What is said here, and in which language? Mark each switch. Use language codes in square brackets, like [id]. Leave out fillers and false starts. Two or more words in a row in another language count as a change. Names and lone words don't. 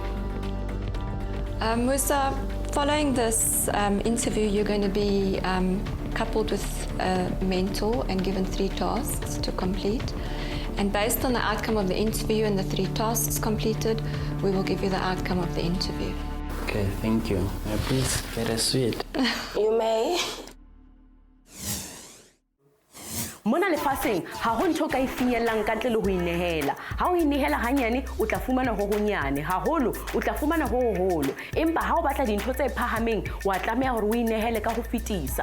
[en] Musa, following this interview, you're going to be coupled with a mentor and given 3 tasks to complete. And based on the outcome of the interview and the 3 tasks completed, we will give you the outcome of the interview. Okay, thank you. Please, very sweet. You may. [st] Mona lefatsheng ha ho ntho ka e finyellang ka ntle le ho inehela. Ha o inehela hanyane o tla fumana ho honyane, haholo o tla fumana ho hoholo. Empa ha o batla dintho tse phahameng wa tlameha hore o inehele ka ho fetisa.